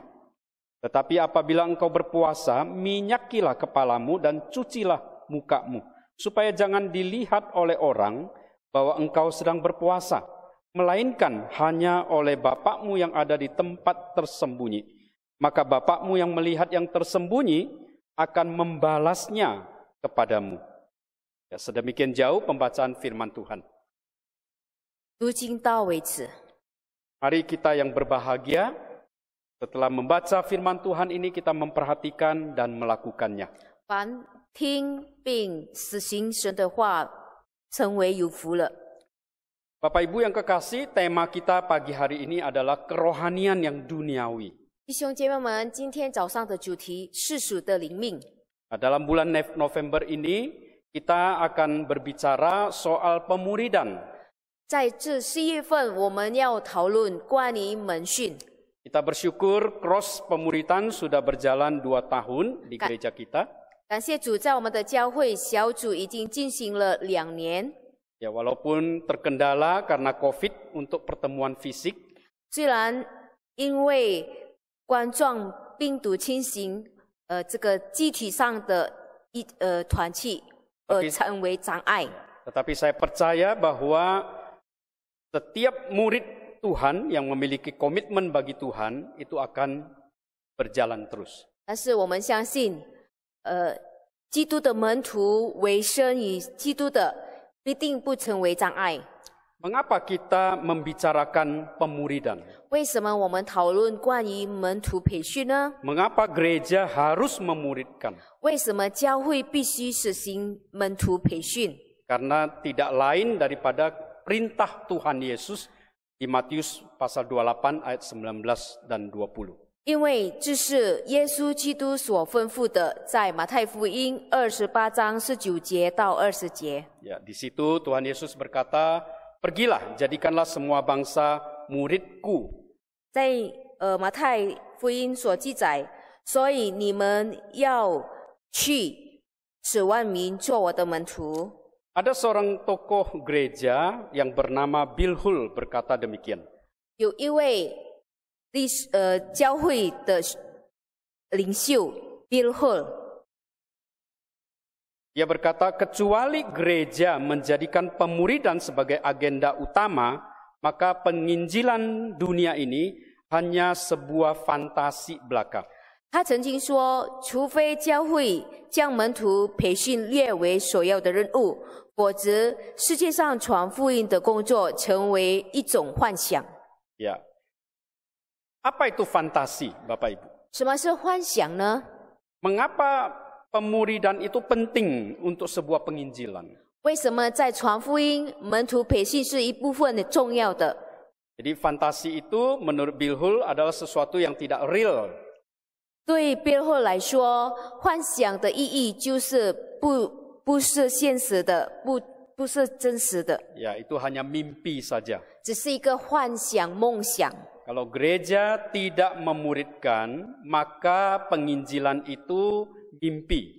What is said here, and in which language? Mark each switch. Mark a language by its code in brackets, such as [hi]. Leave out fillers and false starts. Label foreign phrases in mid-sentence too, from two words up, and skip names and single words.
[id] Tetapi apabila engkau berpuasa, minyakilah kepalamu dan cucilah mukamu, supaya jangan dilihat oleh orang bahwa engkau sedang berpuasa, melainkan hanya oleh Bapakmu yang ada di tempat tersembunyi. Maka Bapakmu yang melihat yang tersembunyi akan membalasnya kepadamu. Ya, sedemikian jauh pembacaan firman Tuhan. [zh] 读经到为止。 [id] Mari kita yang berbahagia, setelah membaca firman Tuhan ini kita memperhatikan dan melakukannya. [zh] 凡听并实行神的话，成为有福了。 [id] Bapak Ibu yang kekasih, tema kita pagi hari ini adalah kerohanian yang duniawi. [zh] 弟兄姐妹们，今天早上的主题世俗的灵命。 [id] Nah, dalam bulan November ini kita akan berbicara soal pemuridan. [zh] 在这11月份，我们要讨论关于门训。 [id] Kita bersyukur cross pemuridan sudah berjalan 2 tahun di gereja kita. [zh] 感谢主，在我们的教会小组已经进行了2年。 [id] Ya, walaupun terkendala karena COVID untuk pertemuan fisik, [zh] 虽然因为冠状病毒侵袭，这个机体上的团契成为障碍。 [id] tetapi saya percaya bahwa setiap murid Tuhan yang memiliki komitmen bagi Tuhan itu akan berjalan terus. [zh] 但是我们相信，基督的门徒委身于基督的，必定不成为障碍。 [id] Mengapa kita membicarakan pemuridan? [zh] 为什么我们讨论关于门徒培训呢？ [id] Mengapa gereja harus memuridkan? [zh] 为什么教会必须实行门徒培训？ [id] Karena tidak lain daripada perintah Tuhan Yesus di Matius pasal 28 ayat 19 dan 20. [zh] 因为这是耶稣基督所吩咐的，在马太福音28章19节到20节。 [id] Ya, di situ Tuhan Yesus berkata, "Pergilah, jadikanlah semua bangsa muridku." [zh] 在马太福音所记载，所以你们要去，使万民做我的门徒。 [id] Ada seorang tokoh gereja yang bernama Bilhul berkata demikian. [zh] 有一位教会的领袖 Bill Hull， [id] Dia berkata, kecuali gereja menjadikan pemuridan sebagai agenda utama, maka penginjilan dunia ini hanya sebuah fantasi belaka. [zh] 他曾经说，除非教会将门徒培训列为首要的任务，否则世界上传福音的工作成为一种幻想。 [id] Ya. Apa itu fantasi, Bapak Ibu? [zh] 什么是幻想呢？ [id] Mengapa pemuridan itu penting untuk sebuah penginjilan? [zh] 为什么在传福音、门徒培训是一部分的重要的？ [id] Jadi fantasi itu menurut Bilhul adalah sesuatu yang tidak real. [zh] 对Bill Hull来说，幻想的意义就是不是现实的，不是真实的， [id] Ya, itu hanya mimpi saja. [zh] 只是一个幻想、梦想。 [id] Kalau gereja tidak memuridkan, maka penginjilan itu mimpi.